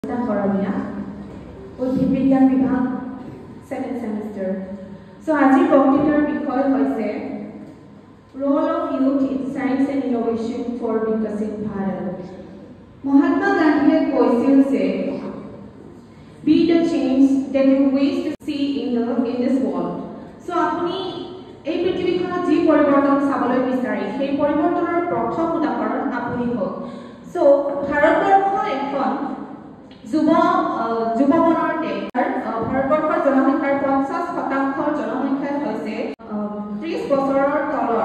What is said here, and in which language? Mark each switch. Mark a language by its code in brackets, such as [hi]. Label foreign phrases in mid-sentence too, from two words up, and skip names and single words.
[en] Korania, Uddhid Bigyan Vibhag, 2nd semester. So, [as] আজি বক্তৃতাৰ বিষয় হৈছে [en] Role of Youth in Science and Innovation for Vikasit Bharat. Mahatma Gandhi [as] কৈছিল যে [en] be the change that you wish to see in this world. So, [as] আপুনি এই পৃথিৱীখনত যি পৰিৱৰ্তন চাবলৈ বিচাৰে সেই পৰিৱৰ্তনৰ প্ৰথম উদাহৰণ আপুনি হওক। So, ভাৰতবৰ্ষ এখন যুৱমনৰ দেশ। ভাৰতবৰ্ষৰ জনসংখ্যাৰ 50% জনসংখ্যা হৈছে 30 বছৰৰ তলৰ।